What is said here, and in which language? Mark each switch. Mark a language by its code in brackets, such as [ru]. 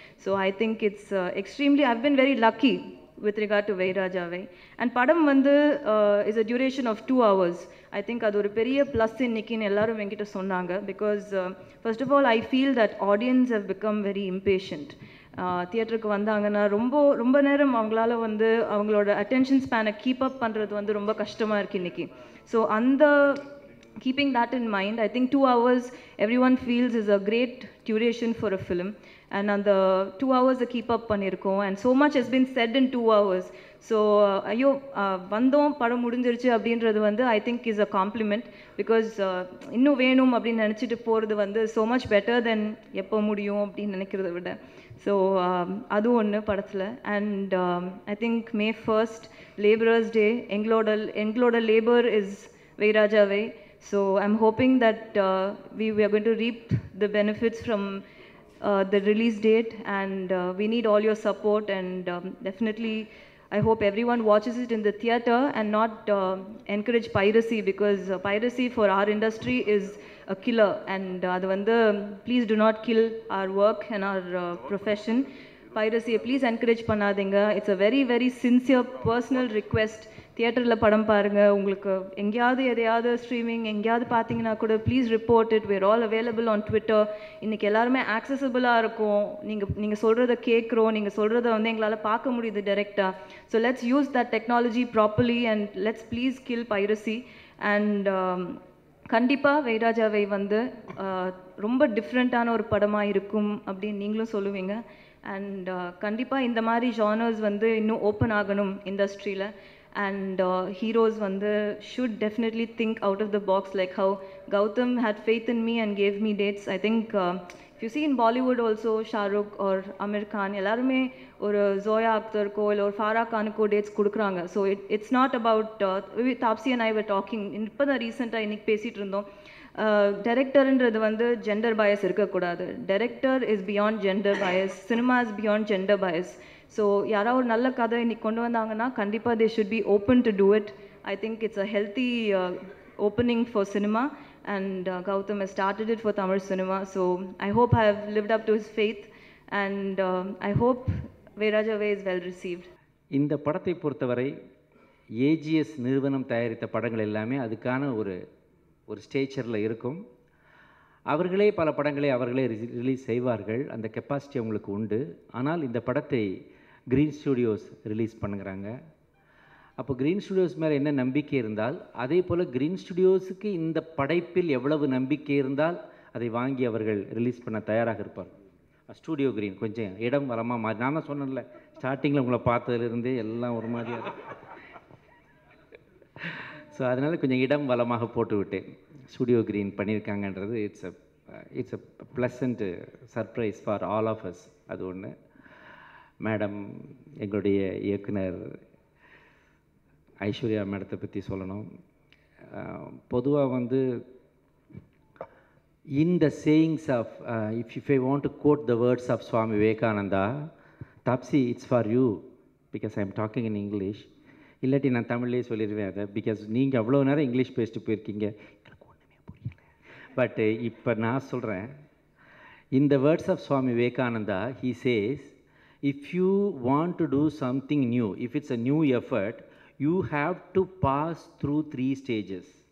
[en] So I think it's extremely, I've been very lucky with regard to Vairajavai. And [ta] படம் வந்து [en] is a duration of 2 hours. I think [ta] அது ஒரு பெரிய plus இன்னைக்குன்னு எல்லாரும் என்கிட்ட சொன்னாங்க. [en] Because first of all I feel that audience have become very impatient. [ta] தியேட்டருக்கு வந்தாங்கன்னா ரொம்ப நேரம் அவங்களால வந்து அவங்களோட அட்டென்ஷன் ஸ்பேனை கீப் அப் பண்ணுறது வந்து ரொம்ப கஷ்டமாக இருக்குது இன்றைக்கி. [en] So அந்த keeping that in mind, I think 2 hours everyone feels is a great duration for a film. And on the 2 hours keep up பண்ணிருக்கோம். And so much has been said in 2 hours. [ta] So ஐயோ வந்தோம் படம் முடிஞ்சிருச்சு அப்படின்றது வந்து [en] I think is a compliment. [ta] Because இன்னும் வேணும் அப்படின்னு நினச்சிட்டு போகிறது வந்து [en] so much better than [ta] எப்போ முடியும் அப்படின்னு நினைக்கிறத விட. [en] so [ta] அது ஒன்று படத்தில். [en] And I think May 1st Laborers Day, எங்களோட labour is Vairajavai. So I'm hoping that we are going to reap the benefits from the release date, and we need all your support. And definitely I hope everyone watches it in the theater and not encourage piracy, because piracy for our industry is a killer. And [ta] adu vandu [en] please do not kill our work and our profession. Piracy please encourage பண்ணாதீங்க. It's a very very sincere personal request. [ta] தியேட்டரில் படம் பாருங்கள். உங்களுக்கு எங்கேயாவது எதையாவது streaming எங்கேயாவது பார்த்தீங்கன்னா கூட please report it. [en] Where all available on Twitter. [ta] இன்றைக்கி எல்லாருமே ஆக்சசபிளாக இருக்கும். நீங்கள் சொல்கிறத கேட்குறோம், நீங்கள் சொல்கிறத வந்து எங்களால் பார்க்க முடியுது டைரெக்டாக. [en] So let's use that technology properly and let's please kill piracy. [ta] And கண்டிப்பாக வைராஜாவை வந்து ரொம்ப டிஃப்ரெண்ட்டான ஒரு படமாக இருக்கும் அப்படின்னு நீங்களும் சொல்லுவீங்க. அண்ட் கண்டிப்பாக இந்த மாதிரி ஜானர்ஸ் வந்து இன்னும் ஓப்பன் ஆகணும் இண்டஸ்ட்ரியில். [en] And heroes should definitely think out of the box, like how Gautam had faith in me and gave me dates. I think if you see in Bollywood also, Shah Rukh or Amir Khan [ta] ellarume [en] or Zoya Akhtar ko or Farah Khan ko [ta] dates kudukranga. [en] So it's not about Tapsi and I were talking in the recent [ta] innik pesit irundom. [en] Director என்றது gender bias [ta] இருக்கக்கூடாது. [en] Director is beyond gender bias. Cinema is beyond gender bias. [ta] So யாராவது ஒரு நல்ல கதை இன்னைக்கு கொண்டு வந்தாங்கன்னா கண்டிப்பாக [en] they should be open to do it. I think it's a healthy opening for cinema, and Gautam has started it for Tamil cinema. So I hope I have lived up to his faith, and I hope Vairajavai is well received. [ta] இந்த படத்தை பொறுத்தவரை AGS நிறுவனம் தயாரித்த படங்கள் எல்லாமே அதுக்கான ஒரு ஸ்டேச்சரில் இருக்கும். அவர்களே பல படங்களை அவர்களே ரிலீஸ் செய்வார்கள். அந்த கெப்பாசிட்டி அவங்களுக்கு உண்டு. ஆனால் இந்த படத்தை க்ரீன் ஸ்டுடியோஸ் ரிலீஸ் பண்ணுறாங்க. அப்போ க்ரீன் ஸ்டுடியோஸ் மேலே என்ன நம்பிக்கை இருந்தால், அதே போல் க்ரீன் ஸ்டுடியோஸுக்கு இந்த படைப்பில் எவ்வளவு நம்பிக்கை இருந்தால் அதை வாங்கி அவர்கள் ரிலீஸ் பண்ண தயாராக இருப்பார். ஸ்டூடியோ க்ரீன் கொஞ்சம் இடம் வளமாக மாறி, நான் தான் சொன்னேன்ல ஸ்டார்டிங்கில் உங்களை பார்த்ததுலேருந்தே எல்லாம் ஒரு மாதிரியாக. ஸோ அதனால் கொஞ்சம் இடம் வளமாக போட்டு விட்டேன். Studio green பண்ணியிருக்காங்கன்றது [en] It's a pleasant surprise for all of us. [ta] அது ஒன்று. மேடம், எங்களுடைய இயக்குனர் ஐஸ்வர்யா மேடத்தை பற்றி சொல்லணும். பொதுவாக வந்து [en] in the sayings of if I want to quote the words of Swami Vivekananda, Tapsi, it's for you because I am talking in English. [ta] இல்லாட்டி நான் தமிழ்லேயே சொல்லிடுவேன் அதை, பிகாஸ் நீங்கள் அவ்வளோ நேரம் இங்கிலீஷ் பேசிட்டு போயிருக்கீங்க, எனக்கு ஒன்றுமே புரியல. பட் இப்போ நான் சொல்கிறேன். [en] In the words of Swami Vivekananda, he says, if you want to do something new, if it's a new effort, you have to pass through 3 stages.